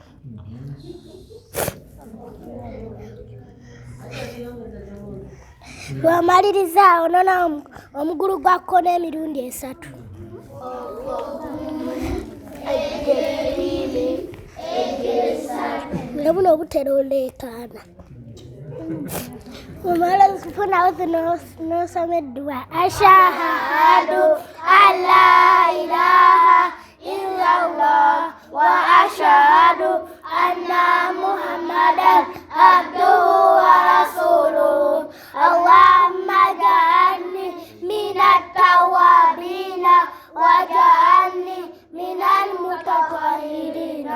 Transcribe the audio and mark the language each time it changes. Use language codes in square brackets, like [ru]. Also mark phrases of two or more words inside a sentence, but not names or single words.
[lg] Lwamalirizaawo nona omugulu gwa kkono emirundi esatu. Buno butera oleekaana. Mumala kufunawo nosoma edduwa. [ar] أشهد أن لا إله إلا الله وأشهد أن محمدا عبده ورسوله. اللهم اجعلني من التوابين واجعلني من المتطهرين.